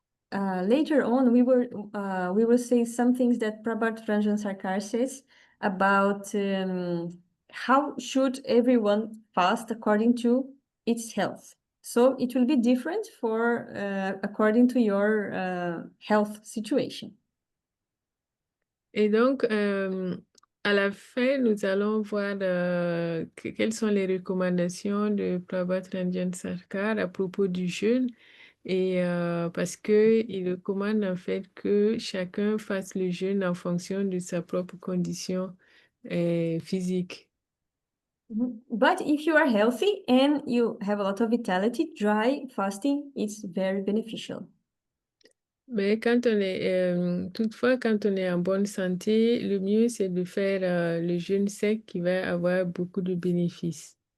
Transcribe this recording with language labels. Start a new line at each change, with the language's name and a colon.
English: Later on, we will say some things that Prabhat Ranjan Sarkar says about how should everyone fast according to its health. So it will be different for according to your health situation.
French: Et donc, à la fin, nous allons voir quelles sont les recommandations de Prabhat Ranjan Sarkar à propos du jeûne. Et parce qu'il recommande en fait que chacun fasse le jeûne en fonction de sa propre condition physique.
English: But if you are healthy and you have a lot of vitality, dry fasting is very beneficial.
French: Mais toutefois, quand on est en bonne santé, le mieux c'est de faire le jeûne sec qui va avoir beaucoup de bénéfices.